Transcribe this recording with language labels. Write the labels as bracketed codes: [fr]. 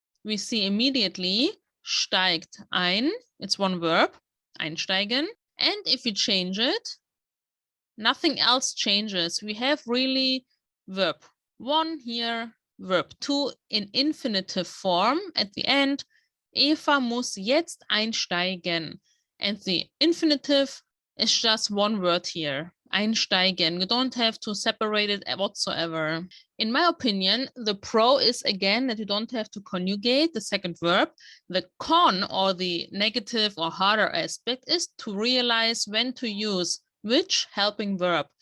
[en] We see immediately steigt ein. It's one verb, einsteigen. And if we change it, nothing else changes. We have really verb 1 here, verb 2 in infinitive form at the end. [de] Eva muss jetzt einsteigen. [en] And the infinitive is just one word here, einsteigen. You don't have to separate it whatsoever. In my opinion, the pro is again that you don't have to conjugate the second verb. The con, or the negative or harder aspect, is to realize when to use which helping verb.